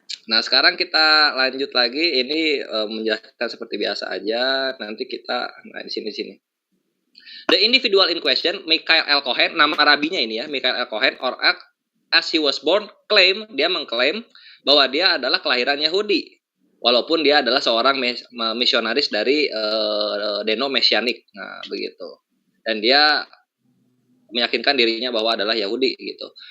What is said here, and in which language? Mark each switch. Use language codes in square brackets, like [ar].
[id] Nah, sekarang kita lanjut lagi. Ini menjelaskan seperti biasa aja. Nanti kita di sini. [en] The individual in question, Michael L. [id] Cohen, nama rabinya ini ya, Michael L. Cohen, [en] or as he was born, [id] dia mengklaim bahwa dia adalah kelahiran Yahudi, walaupun dia adalah seorang misionaris dari Deno Mesianik. Nah, begitu. Dan dia meyakinkan dirinya bahwa adalah Yahudi gitu.